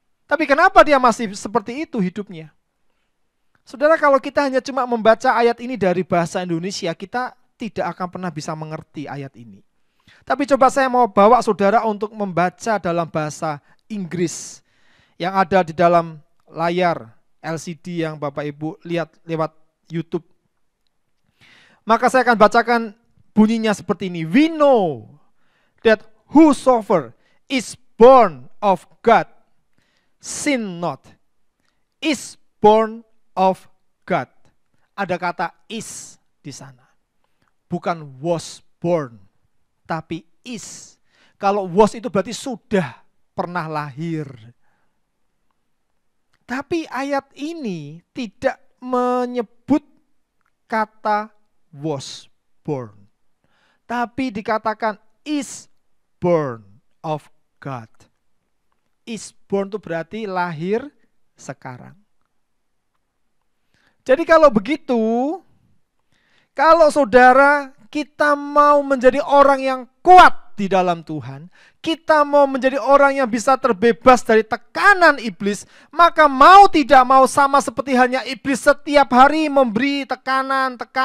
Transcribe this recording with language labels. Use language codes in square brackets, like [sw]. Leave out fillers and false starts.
[id] Tapi kenapa dia masih seperti itu hidupnya? Saudara, kalau kita hanya cuma membaca ayat ini dari bahasa Indonesia, kita tidak akan pernah bisa mengerti ayat ini. Tapi coba saya mau bawa saudara untuk membaca dalam bahasa Inggris yang ada di dalam layar LCD yang Bapak Ibu lihat lewat YouTube. Maka saya akan bacakan bunyinya seperti ini. [en] We know that whosoever is born of God sin not, is born of God. [id] Ada kata is di sana. Bukan [en] was born, [id] tapi is. Kalau was itu berarti sudah pernah lahir. Tapi ayat ini tidak menyebut kata [en] was born. [id] Tapi dikatakan [en] is born of God. Is born [id] itu berarti lahir sekarang. Jadi kalau begitu, kalau saudara kita mau menjadi orang yang kuat di dalam Tuhan, kita mau menjadi orang yang bisa terbebas dari tekanan iblis, maka mau tidak mau sama seperti halnya iblis setiap hari memberi tekanan.